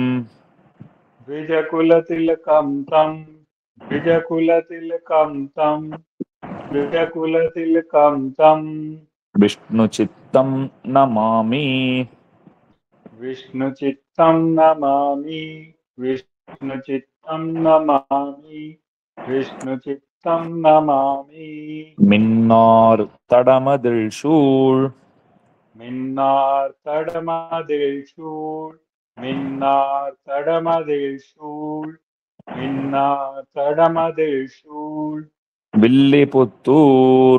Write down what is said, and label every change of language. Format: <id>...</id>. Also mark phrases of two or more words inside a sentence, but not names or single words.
<sa>द्विजकुलतिलकं तं द्विजकुलतिलकं तं द्विजकुलतिलकं तं विष्णुचित्तं नमामि विष्णुचित्तं नमामि विष्णुचित्तं नमामि विष्णुचित्तं नमामि</sa> <ta>மின்னார் தடமதில் சூழ் மின்னார் தடமதில் சூழ் மின்னார் தடமதில் சூழ் மின்னார் தடமதில் சூழ் வில்லிபுத்தூர்</ta>